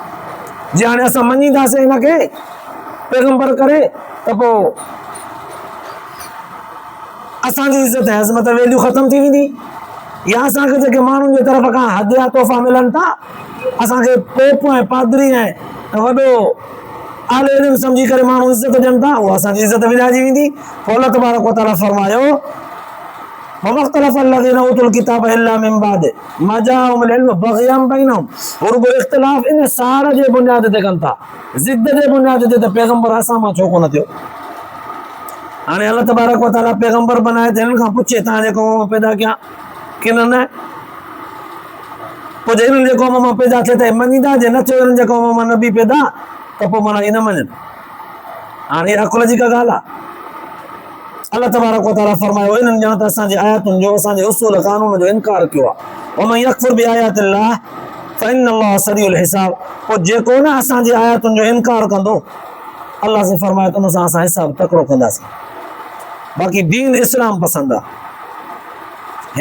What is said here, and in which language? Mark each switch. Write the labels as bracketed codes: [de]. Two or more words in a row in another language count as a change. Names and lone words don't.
[sd] जे हाणे असां मञींदासीं हिनखे पैगंबर करे त पोइ असांजी इज़त ऐं अज़मत वैल्यू ख़तम थी वेंदी, या असांखे जेके माण्हुनि जे तरफ़ खां हदिया तोहफ़ा मिलनि था, असांखे पोप ऐं पादरी ऐं वॾो आले इल्म सम्झी करे माण्हू इज़त ॾियनि था, उहा असांजी इज़त विञाइजी वेंदी। [ar] پوءِ الله تبارك وتعالى فرمايو وما اختلف الذين أوتوا الكتاب إلا من بعد ما جاءهم العلم بغيا بينهم. [sd] रुगो इख़्तिलाफ़ इन साड़ जे बुनियाद ते कनि था, ज़िद जे बुनियाद ते, त पैगंबर असां मां छो कोन थियो? हाणे [ar] الله تبارك وتعالى [sd] पैगंबर बनाए त हिननि खां पुछे तव्हांजे क़ौम मां पैदा कया की न? पोइ जे हिननि जे क़ौम मां पैदा थिए त मञींदा, जे न थियो हिननि जे क़ौम मां नबी पैदा त पोइ माना इहे न मञनि। हाणे इहा अकुल जी का ॻाल्हि आहे? [ar] الله تبارك وتعالى [sd] फरमायो इन्हनि ॼण त असांजे आयतुनि जो, असांजे उसूल क़ानून जो इनकार कयो आहे। [ar] ومن يكفر بآيات الله فإن الله سريع الحساب. [sd] पोइ जेको न असांजे आयतुनि जो इनकार कंदो, अल्लाह से फरमायो त उन सां असां हिसाब तकिड़ो कंदासीं। बाक़ी दीन इस्लाम पसंदि आहे।